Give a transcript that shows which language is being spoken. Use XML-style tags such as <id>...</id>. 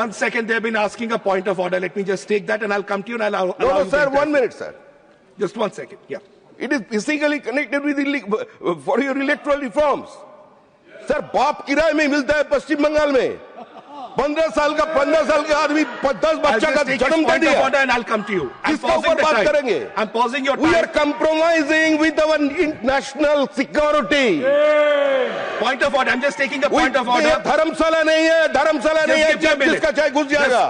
<en>1 second, they've been asking a point of order. Let me just take that and I'll come to you and I'll No, sir, 1 minute, sir. Just 1 second, yeah. It is physically connected with for your electoral reforms.</en> <hi>Sir, बाप किराए में मिलता है पश्चिम बंगाल में. 15 साल का आदमी 10 बच्चा का जन्म दे दिया.</hi> <en>And I'll come to you.</en> <hi>किसके ऊपर बात करेंगे?</hi> <en>I'm pausing your time. We are compromising with our national security. Point of order. I'm just taking a point of order.</en> <hi>धर्मशाला नहीं है, जिसका चाहे घुस जाएगा.</hi>